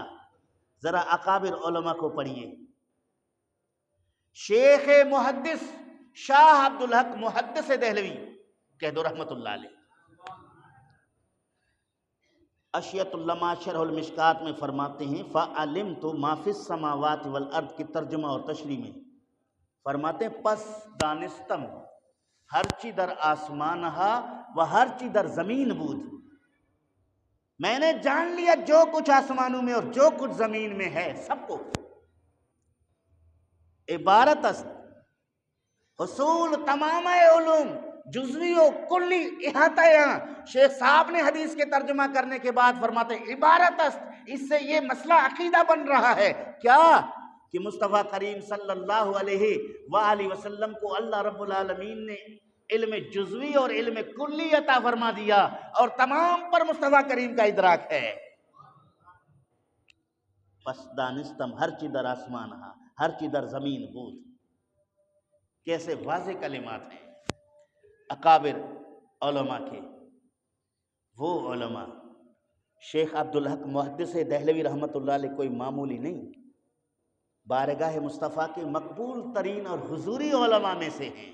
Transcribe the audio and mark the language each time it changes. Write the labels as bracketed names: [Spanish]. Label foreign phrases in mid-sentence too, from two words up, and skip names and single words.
[Urdu] ذرا اکابر علماء کو پڑھیے۔ شیخ محدث شاہ عبدالحق محدث دہلوی کہہ دو رحمت اللہ علیہ، اشیت العلماء شرح المشکات میں فرماتے ہیں [Arabic] فَعَلِمْتُ مَا فِي السَّمَاوَاتِ وَالْأَرْضِ [Urdu] کی ترجمہ اور تشریح میں فرماتے ہیں [Persian] پس دانستم ہرچی در آسمانہا و ہرچی در زمین بود، [Urdu] میں نے جان لیا جو کچھ آسمانوں میں اور جو کچھ زمین میں ہے سب کو. [Persian] عبارت است حصول تمام علوم جزوی و کلی احاطہ. [Urdu] یہاں شیخ صاحب نے حدیث کے ترجمہ کرنے کے بعد فرماتے ہیں [Persian] عبارت است، [Urdu] اس سے یہ مسئلہ عقیدہ بن رہا ہے کیا کہ مصطفیٰ کریم صلی اللہ علیہ وآلہ وسلم کو اللہ رب العالمین نے علم جزوی اور علم کلی عطا فرما دیا اور تمام پر مصطفیٰ کریم کا ادراک ہے. [Persian] پس دانستم ہر چی در آسمان ہا ہر چی در زمین بود. [Urdu] کیسے واضح کلمات ہیں اکابر علماء کے. وہ علماء شیخ عبدالحق محدث دہلوی رحمۃ اللہ علیہ کوئی معمولی نہیں، بارگاہ مصطفیٰ کے مقبول ترین اور حضوری علماء میں سے ہیں.